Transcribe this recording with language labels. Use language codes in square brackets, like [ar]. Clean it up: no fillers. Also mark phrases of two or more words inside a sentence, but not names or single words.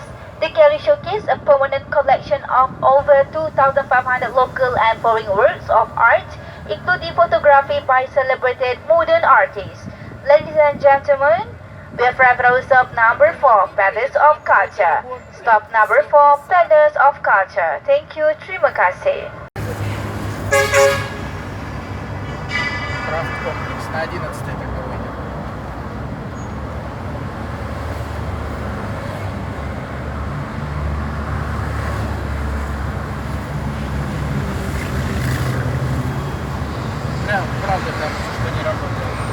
[en] The gallery showcases a permanent collection of over 2,500 local and foreign works of art, including photography by celebrated modern artists. Ladies and gentlemen, we have arrived at our stop number 4, Palace of Culture. Stop number 4, Palace of Culture. Thank you, [ms] terima kasih. [ru] Крафт комплекс на 11 такой. Прям, правда, кажется, что не работает.